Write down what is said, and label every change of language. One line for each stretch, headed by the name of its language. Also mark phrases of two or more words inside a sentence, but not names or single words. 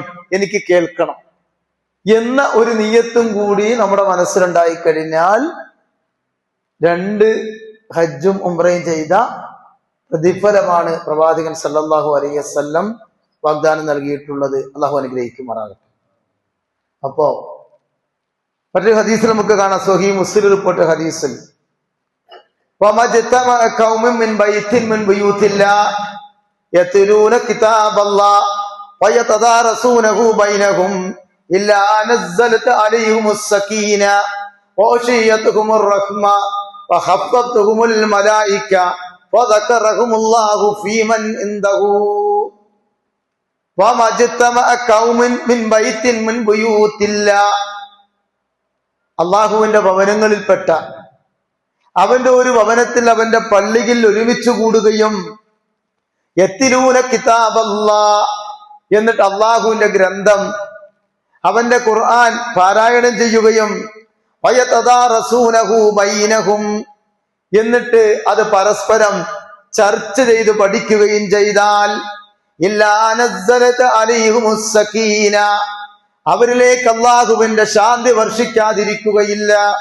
Malayalam: എനിക്ക് കേൾക്കണം എന്ന ഒരു നിയത്തും കൂടി നമ്മുടെ മനസ്സിലുണ്ടായി കഴിഞ്ഞാൽ രണ്ട് ഹജ്ജും ഉംറയും ചെയ്ത പ്രതിഫലമാണ് പ്രവാചകൻ
Arabic: صلى الله عليه وسلم
Malayalam: വാഗ്ദാനം നൽകിയിട്ടുള്ളത്. അള്ളാഹു അനുഗ്രഹിക്കുമാറാകട്ടെ. അപ്പോ മറ്റൊരു ഹദീസിൽ നമുക്ക് കാണാം, സ്വഹീഹ് മുസ്ലിം റിപ്പോർട്ട് ഹദീസിൽ,
Arabic: وَمَجْتَمَعَ قَوْمٌ مِّن بَيْتٍ مِّن بُيُوتِ اللَّهِ يَتْلُونَ كِتَابَ اللَّهِ وَيَتَدَارَسُونَهُ بَيْنَهُمْ إِلَّا نَزَّلَتْ عَلَيْهِمُ السَّكِينَةُ وَغَشِيَتْهُمُ الرَّحْمَةُ وَحَفَّتْهُمُ الْمَلَائِكَةُ وَذَكَرَهُمُ اللَّهُ فِي مَنْ عِندَهُ. وَمَجْتَمَعَ قَوْمٌ مِّن بَيْتٍ مِّن بُيُوتِ اللَّهِ,
Malayalam: അള്ളാഹുവിന്റെ ഭവനങ്ങളിൽപ്പെട്ട അവന്റെ ഒരു ഭവനത്തിൽ, അവന്റെ പള്ളിയിൽ ഒരുമിച്ച് കൂടുകയും
Arabic: يتلون كتاب الله,
Malayalam: എന്നിട്ട് അള്ളാഹുവിന്റെ ഗ്രന്ഥം, അവന്റെ ഖുർആൻ പാരായണം ചെയ്യുകയും
Arabic: ويتدارسونه بينهم,
Malayalam: എന്നിട്ട് അത് പരസ്പരം ചർച്ച ചെയ്ത് പഠിക്കുകയും ചെയ്താൽ
Arabic: إلا نزلت عليهم السكينة,
Malayalam: അവരിലേക്ക് അള്ളാഹുവിന്റെ ശാന്തി വർഷിക്കാതിരിക്കുകയില്ല.